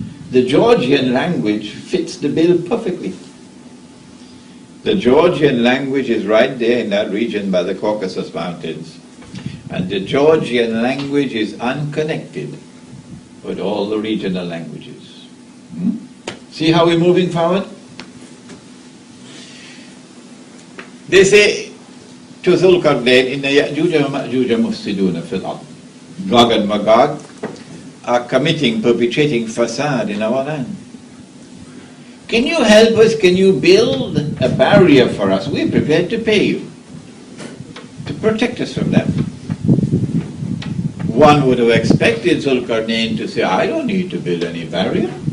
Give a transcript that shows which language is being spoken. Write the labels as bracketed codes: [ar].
[en] The Georgian language fits the bill perfectly. The Georgian language is right there in that region by the Caucasus Mountains. And the Georgian language is unconnected with all the regional languages. See how we're moving forward? They say to Zulkarnain, [ar] إن يأجوج ومأجوج مفسدون في الأرض. [en] Gog and Magog are perpetrating facade in our land. Can you help us? Can you build a barrier for us? We're prepared to pay you to protect us from them. One would have expected Zulkarnain to say, I don't need to build any barrier.